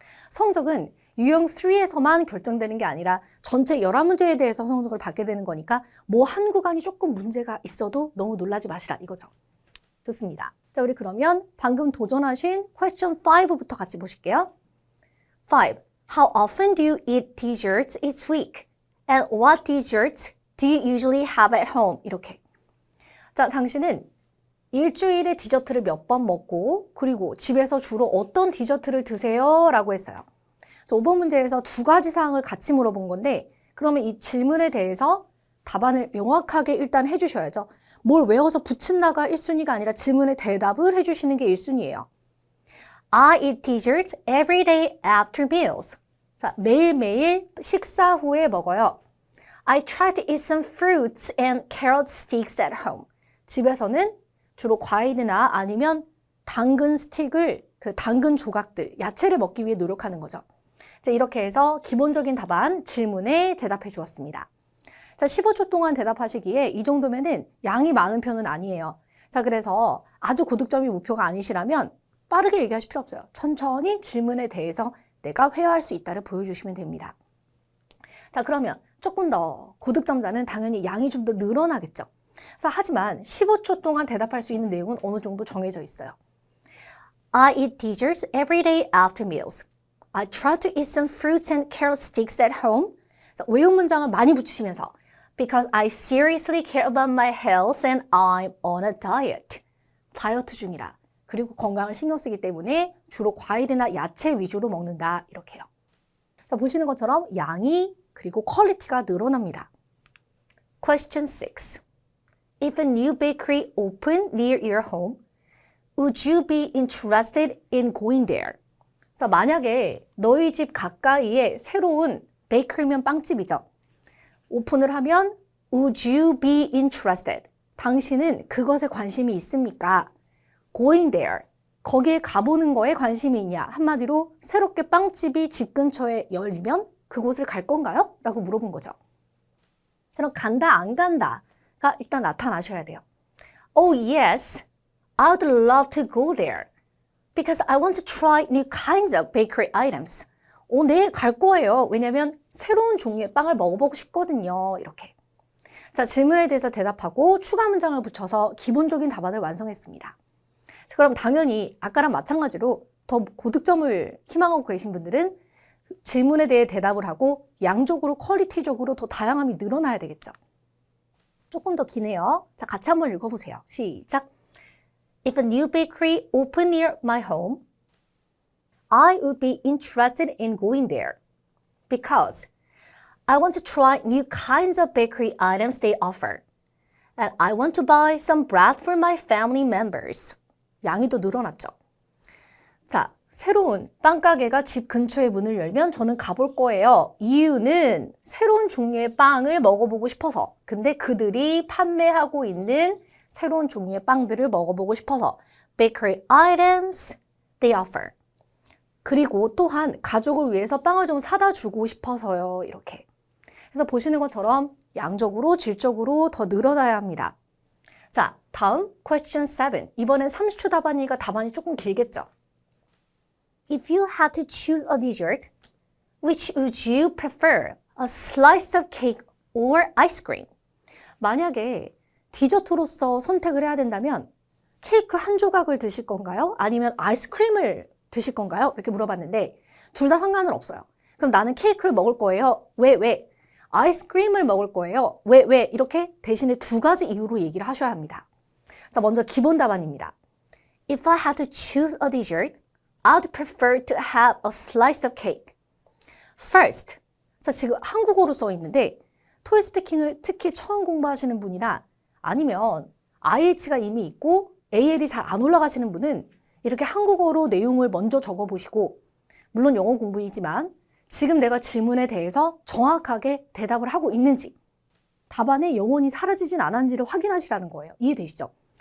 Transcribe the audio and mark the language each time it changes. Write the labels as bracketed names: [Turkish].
[Korean] 성적은 유형 3에서만 결정되는 게 아니라 전체 11문제에 대해서 성적을 받게 되는 거니까 뭐 한 구간이 조금 문제가 있어도 너무 놀라지 마시라 이거죠. 좋습니다. 자, 우리 그러면 방금 도전하신 question 5부터 같이 보실게요. 5. [English] How often do you eat desserts each week? And what desserts do you usually have at home? [Korean] 이렇게. 자, 당신은 일주일에 디저트를 몇 번 먹고 그리고 집에서 주로 어떤 디저트를 드세요? 라고 했어요. 5번 문제에서 두 가지 사항을 같이 물어본 건데 그러면 이 질문에 대해서 답안을 명확하게 일단 해주셔야죠. 뭘 외워서 붙인다가 1순위가 아니라 질문에 대답을 해주시는 게 1순위예요. [English] I eat desserts every day after meals. [Korean] 자, 매일매일 식사 후에 먹어요. [English] I try to eat some fruits and carrot sticks at home. [Korean] 집에서는 주로 과일이나 아니면 당근 스틱을, 당근 조각들, 야채를 먹기 위해 노력하는 거죠. 자, 이렇게 해서 기본적인 답안 질문에 대답해 주었습니다. 자, 15초 동안 대답하시기에 이 정도면은 양이 많은 편은 아니에요. 자, 그래서 아주 고득점이 목표가 아니시라면 빠르게 얘기하실 필요 없어요. 천천히 질문에 대해서 내가 회화할 수 있다를 보여주시면 됩니다. 자, 그러면 조금 더 고득점자는 당연히 양이 좀 더 늘어나겠죠. 자, 하지만 15초 동안 대답할 수 있는 내용은 어느 정도 정해져 있어요. [English] I eat desserts every day after meals. I try to eat some fruits and carrot sticks at home. [Korean] 자, 외운 문장을 많이 붙이시면서 [English] Because I seriously care about my health and I'm on a diet. [Korean] 다이어트 중이라. 그리고 건강을 신경 쓰기 때문에 주로 과일이나 야채 위주로 먹는다. 이렇게요. 자, 보시는 것처럼 양이 그리고 퀄리티가 늘어납니다. [English] Question 6. If a new bakery opened near your home, would you be interested in going there? [Korean] 자, 만약에 너희 집 가까이에 새로운 베이커리면 빵집이죠. 오픈을 하면 [English] would you be interested? [Korean] 당신은 그것에 관심이 있습니까? [English] Going there. [Korean] 거기에 가보는 거에 관심이 있냐? 한마디로 새롭게 빵집이 집 근처에 열리면 그곳을 갈 건가요? 라고 물어본 거죠. 그럼 간다, 안 간다가 일단 나타나셔야 돼요. [English] Oh, yes. I'd love to go there. Because I want to try new kinds of bakery items. [Korean] 네, 갈 거예요. 왜냐면 새로운 종류의 빵을 먹어보고 싶거든요. 이렇게. 자, 질문에 대해서 대답하고 추가 문장을 붙여서 기본적인 답안을 완성했습니다. 자, 그럼 당연히 아까랑 마찬가지로 더 고득점을 희망하고 계신 분들은 질문에 대해 대답을 하고 양적으로 퀄리티적으로 더 다양함이 늘어나야 되겠죠. 조금 더 기네요. 자, 같이 한번 읽어보세요. 시작. [English] If a new bakery opened near my home, I would be interested in going there because I want to try new kinds of bakery items they offer. And I want to buy some bread for my family members. [Korean] 양이 더 늘어났죠. 자, 새로운 빵가게가 집 근처에 문을 열면 저는 가볼 거예요. 이유는 새로운 종류의 빵을 먹어보고 싶어서. 근데 그들이 판매하고 있는 새로운 종류의 빵들을 먹어보고 싶어서. [English] Bakery items they offer. [Korean] 그리고 또한 가족을 위해서 빵을 좀 사다 주고 싶어서요. 이렇게. 그래서 보시는 것처럼 양적으로 질적으로 더 늘어나야 합니다. 자, 다음 question 7. 이번엔 30초 답안이니까 답안이 조금 길겠죠. [English] If you had to choose a dessert, which would you prefer? A slice of cake or ice cream? [Korean] 만약에 디저트로서 선택을 해야 된다면 케이크 한 조각을 드실 건가요? 아니면 아이스크림을 드실 건가요? 이렇게 물어봤는데 둘 다 상관은 없어요. 그럼 나는 케이크를 먹을 거예요. 왜? 아이스크림을 먹을 거예요. 왜? 이렇게 대신에 두 가지 이유로 얘기를 하셔야 합니다. 자, 먼저 기본 답안입니다. [English] If I had to choose a dessert, I'd prefer to have a slice of cake. First. [Korean] 자, 지금 한국어로 써 있는데 토익 스피킹을 특히 처음 공부하시는 분이나 아니면 IH가 이미 있고 AL이 잘 안 올라가시는 분은 이렇게 한국어로 내용을 먼저 적어보시고 물론 영어 공부이지만 지금 내가 질문에 대해서 정확하게 대답을 하고 있는지 답안에 영혼이 사라지진 않았는지를 확인하시라는 거예요. 이해되시죠?